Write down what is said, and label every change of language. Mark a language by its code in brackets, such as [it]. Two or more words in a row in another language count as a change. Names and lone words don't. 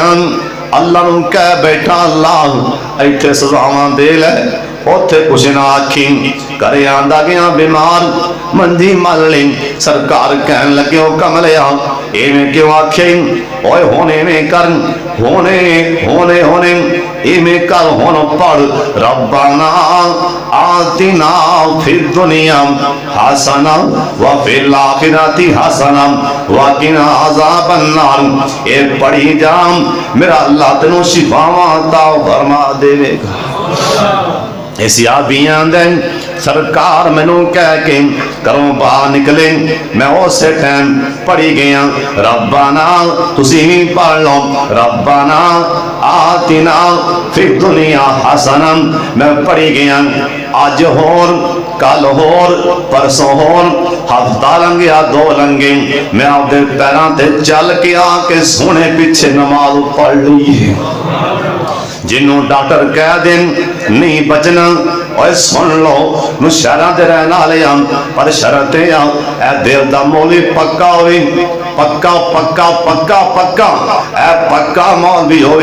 [pa] اللہ نوں کہہ بیٹھا اللہ اتھے سزاواں دے لے، اوتھے کجھ نہ آکھی. گھرے آندا گیا بیمار منجی مل لئی. سرکار کہن لگے او کملیا ایویں کیوں آکھے? اوئے ہن ایویں کر، ہونے ہونے ہونے ایویں کر، ہن پڑھ [ar] ربنا آتنا في الدنيا حسنة و في الآخرة حسنة و قنا عذاب النار. [pa] ایہ پڑھی جا، میرا اللہ تینوں شفاواں عطا فرما دیوے گا. سرکار مینوں کہہ کے گھروں باہر نکلے، میں اس ٹائم پڑھی گیا ربنا، تسی بھی پڑھ لو [ar] ربنا آتنا في الدنيا حسنة. [pa] میں پڑھی گیا اج ہور کل ہور پرسوں ہور، ہفتہ لنگھیا 2 لنگھے, میں آپکے پیراں تے چل کے آ کے سوہنے پیچھے نماز پڑھ لئی. جنہوں ڈاکٹر کہہ دین نہیں بچنا, [ur] اور سن لو شہر کے رہنے والے ہم، پر شرط ہے دل کا مولوی پکا ہو, [pa] پکا پکا پکا پکا اے پکا مولوی ہو.